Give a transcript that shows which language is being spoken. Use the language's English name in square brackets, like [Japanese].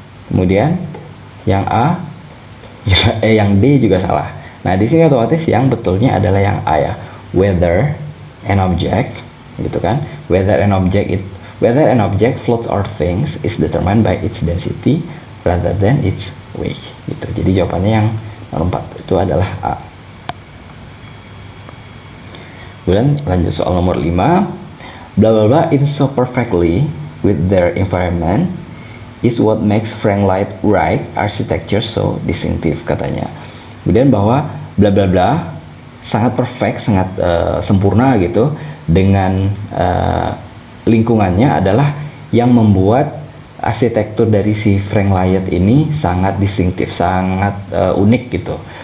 [Indonesian] Kemudian yang A yang D juga salah. Nah, di sini otomatis yang betulnya adalah yang A ya. [English] Whether an object [Indonesian] gitu kan. [English] Whether an object floats or sinks is determined by its density rather than its weight [Indonesian] gitu. Jadi jawabannya yang nomor 4 itu adalah A. Kemudian lanjut soal nomor 5. [English] Bla bla bla in so perfectly with their environment is what makes Frank Lloyd Wright architecture so distinctive, [Indonesian] katanya. Kemudian bahwa bla bla bla sangat perfect, sangat sempurna gitu dengan lingkungannya adalah yang membuat arsitektur dari si Frank Lloyd ini sangat distinctive, sangat unik gitu.